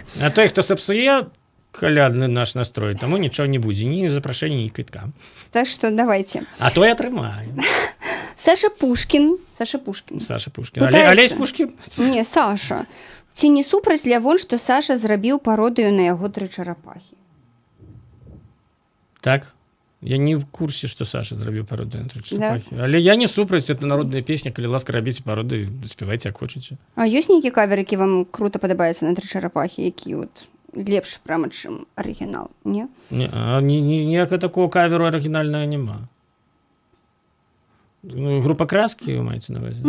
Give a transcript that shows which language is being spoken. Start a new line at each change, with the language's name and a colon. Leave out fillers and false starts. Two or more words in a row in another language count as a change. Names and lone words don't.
Belarusian: А той, хто сапсуе калядны наш настрой, таму нічого не будзе, ні запрашэння, ні квітка. Так што давайте. А той атрымае. Саша Пушкін. Алесь Пушкін? Не, Саша. Ці не супраць Лявон, што Саша зрабіў пародыю на яго 3 чарапахі? Так.
Russian: Я не в курсе, что
Belarusian: Саша зрабіў пародыю на 3 чарапахі. Да? Але я не супраць, это народная песня, калі ласка, рабіце пародыю, спявайце, як хочаце. А ёсць нейкі кавер, які вам круто падабаецца на 3 чарапахі, які от лепш прямо, чым арыгінал, не? Ніякага такого каверу арыгінальнага няма. Ну, група Краски, вы маеце на ўвазе?